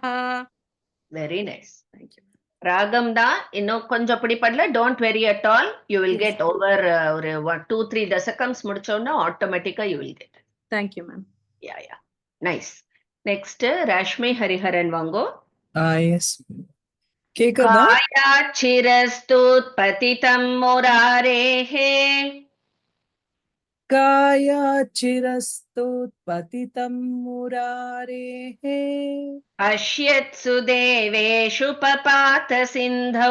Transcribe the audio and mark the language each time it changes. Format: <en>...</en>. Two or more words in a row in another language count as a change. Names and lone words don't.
<en>Very nice. Thank you.</en> <ta>ராகம் தான் இன்னும் கொஞ்சம் பிடிப்படல.</ta> <en>don't worry at all. you will get over</en> <ta>ஒரு 2-3 தசகம்ஸ் முடிச்சோன்னா ஆட்டோமேட்டிக்கா</ta> <en>you will get. Thank you, ma'am. yeah nice. next ரஷ்மி ஹரிஹரன் வாங்கோ.</en> <ta>எஸ் கேக்குதா?</ta> <sa>कायाचिरस्तुत्पतितं मुरारेः कायाचिरस्तुत्पतितं मुरारेः पश्यत्सु देवेषु पपात सिन्धौ</sa>